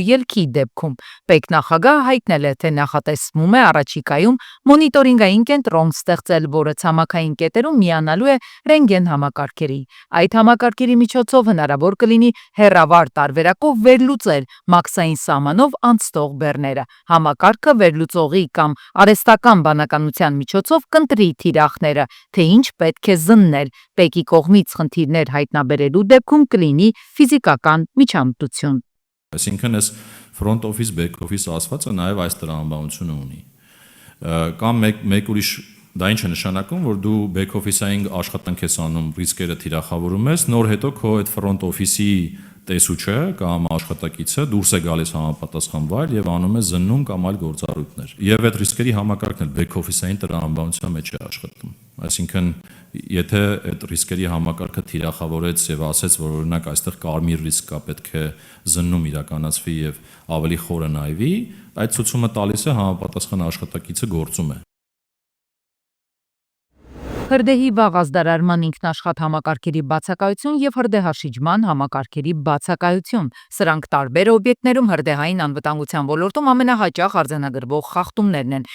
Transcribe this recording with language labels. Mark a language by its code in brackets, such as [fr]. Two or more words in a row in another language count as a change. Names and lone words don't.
[hy] ելքի դեպքում։ Պետնախագահը հայտնել է, թե նախատեսվում է առաջիկայում մոնիտորինգային կենտրոն ստեղծել, որը ցամաքային կետերում միանալու է ռենտգեն համակարգերի։ Այդ համակարգերի միջոցով հնարավոր կլինի հեռավար տարբերակով վերլուծել մաքսային սահմանով անցնող բեռները։ Համակարգը վերլուծողի կամ արհեստական բանականության միջոցով կընտրի թիրախները, թե ինչ պետք է զննել, ՊԵԿ-ի կողմից խնդիրներ հայտնաբերելու դեպքում կլինի ֆիզիկական միջամտություն։ Այսինքն այս [en] front office, back office [hy] ասվածը նաև այս տրամաբանությունը ունի։ Կամ մեկ ուրիշ դա ինչ է նշանակում, որ դու [en] back office- [hy] ային աշխատանք ես անում, ռիսկերը թիրախավորում ես, նոր հետո քո այդ [en] front office- [hy] ի տեսուչը կամ աշխատակիցը դուրս է գալիս համապատասխան վայր եւ անում է զննում կամ այլ գործառույթներ։ Եվ այդ ռիսկերի համակարգն էլ [en] back office- [hy] ային տրամաբանության մեջ է աշխատում։ Այսինքն, եթե այդ ռիսկերի համակարգը թիրախավորեց եւ ասեց, որ օրինակ այստեղ կարմիր ռիսկ կա, պետք է զննում իրականացվի եւ ավելի խորը նայվի, այդ ցուցումը տալիս է համապատասխան աշխատակիցը գործում է։ Հրդեհի վաղ ազդարարման ինքնաշխատ համակարգերի բացակայություն եւ հրդեհաշիջման համակարգերի բացակայություն։ Սրանք տարբեր օբյեկտներում հրդեհային անվտանգության ոլորտում ամենահաճախ արձանագրվող խախտումներն են։